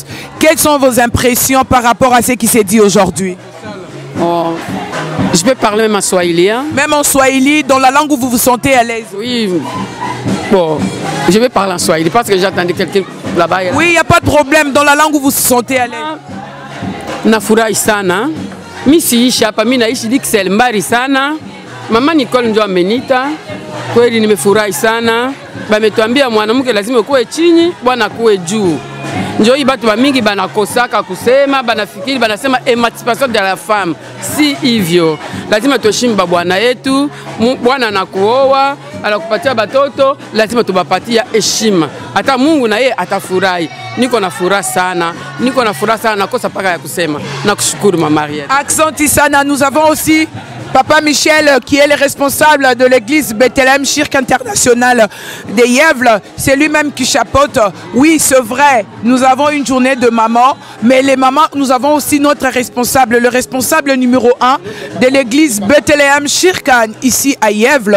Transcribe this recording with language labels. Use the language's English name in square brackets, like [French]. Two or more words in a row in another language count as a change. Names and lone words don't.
[French] Quelles sont vos impressions par rapport à ce qui s'est dit aujourd'hui? Oh, je vais parler même en swahili. Hein? Même en swahili, dans la langue où vous vous sentez à l'aise? Oui. Bon, je vais parler en swahili parce que j'attendais quelqu'un là-bas. Oui, il n'y a pas de problème. Dans la langue où vous vous sentez à l'aise. [Swahili] Nafurahi sana. Mi siishi hapa, mi naishi Dixel mbali sana. Mama Nicole ndio amenita. Kweli nimefurahi sana. Bametuambia mwanamke lazima kuwe chini, bwana kuwe juu. Njoo hii batu mingi banakosaka kusema, banafikiri banasema [French] emancipation de la femme. [Swahili] Si hivyo. Lazima tuheshimu bwana yetu, bwana anakuoa, anakupatia batoto, lazima tubapatia heshima. Hata Mungu na yeye atafurahi. Niko na furaha sana. Niko na furaha sana, nakosa paka ya kusema. Nakushukuru Mama Ariette. [French] Accent Sana, nous avons aussi Papa Michel, qui est le responsable de l'église Bethlehem Shirk International de Yèvle, c'est lui-même qui chapeaute. Oui, c'est vrai, nous avons une journée de maman, mais les mamans, nous avons aussi notre responsable, le responsable numéro 1 de l'église Bethlehem Shirk ici à Yèvle.